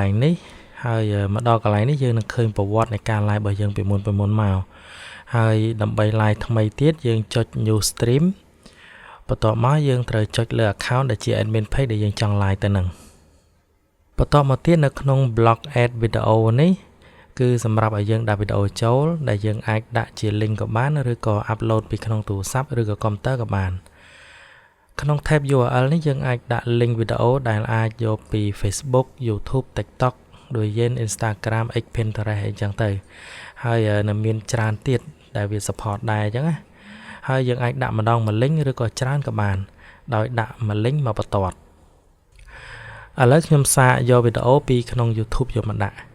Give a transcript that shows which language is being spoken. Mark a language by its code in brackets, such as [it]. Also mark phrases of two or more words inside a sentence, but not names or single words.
[km] ងនេះហើយមកដល់កន្លែងនេះយើងនឹងឃើញប្រវត្តិនៃការ live របស់យើងពីមុនមកហើយដើម្បី live ថ្មីទៀតយើងចុច [en] new stream [km] បន្ទាប់មកយើងត្រូវចុចលើ account ដែលជា [en] admin page [km] ដែលយើងចង់ live ទៅនឹងបន្ទាប់មកទៀតនៅក្នុង block [en] add video [km] នេះគឺសម្រាប់ឲ្យយើងដាក់វីដេអូចូលដែលយើងអាចដាក់ជា link ក៏បានឬក៏ upload ពីក្នុងទូរស័ព្ទឬក៏ computer ក៏បានក្នុង [en] tab URL [km] នេះយើងអាចដាក់ link វីដេអូដែលអាចយកពី Facebook YouTube TikTok ដូចយើង Instagram X Pinterest អីចឹងទៅហើយនៅមានច្រើនទៀតដែលវា support ដែរអញ្ចឹងណាហើយយើងអាចដាក់ម្ដងមួយ link ឬក៏ច្រើនក៏បានដោយដាក់មួយ link មកបន្ទាត់ឥឡូវខ្ញុំសាកយកវីដេអូពីក្នុង YouTube យកមកដាក់